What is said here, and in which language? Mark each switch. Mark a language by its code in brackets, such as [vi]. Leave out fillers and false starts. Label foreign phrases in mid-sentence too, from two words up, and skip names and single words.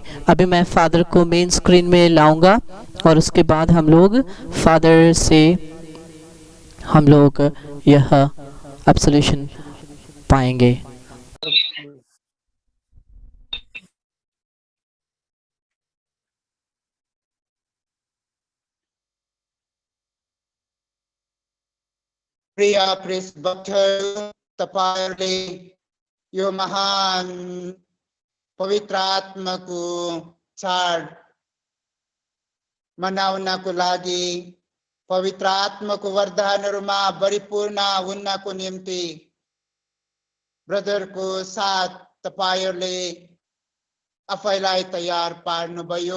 [hi] अभी मैं फादर को [en] main screen [hi] में लाऊंगा और उसके बाद हम लोग फादर से हम लोग यह एब्सोल्यूशन पाएंगे। [ne] प्रिय प्रेस भक्तहरू, तपाईहरुले यो महान पवित्र आत्माको चाड मनाउनको लागि, पवित्र आत्माको वरदानहरुमा परिपूर्ण हुनको निम्ति ब्रदरको साथ तपाईहरुले आफैलाई तयार पार्नुभयो।